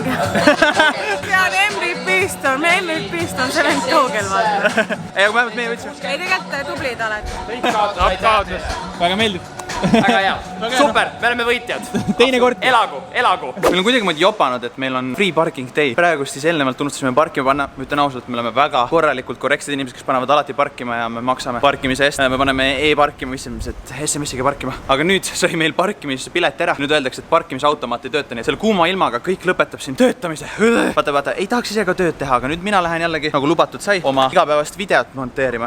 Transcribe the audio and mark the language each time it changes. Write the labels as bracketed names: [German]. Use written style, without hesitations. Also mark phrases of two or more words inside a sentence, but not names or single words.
[Estonian] Pean MVP-st on see vend kaugel vaata. Ei, aga vähemalt meie võtsime. Ei, tegelikult tublid oled. Väga meeldib. Väga hea. Super, me oleme võitjad. Teine kord. Elagu. Meil on kuidagi moodi jopanud, et meil on [English] free parking day. [Estonian] Praegust siis eelnevalt unustasime parkima panna. Ma ütlen ausalt, me oleme väga korralikult korrektsed inimesed, kes panevad alati parkima ja me maksame parkimise eest. Me paneme e-parkima, SMS-iga parkima. Aga nüüd sai meil parkimispilet ära. Nüüd öeldakse, et parkimisautomaat ei tööta nii. Selle kuuma ilmaga kõik lõpetab siin töötamise. Vaata, ei tahaks ise ka tööd teha, aga nüüd mina lähen jällegi, nagu lubatud sai, oma igapäevast videot monteerima.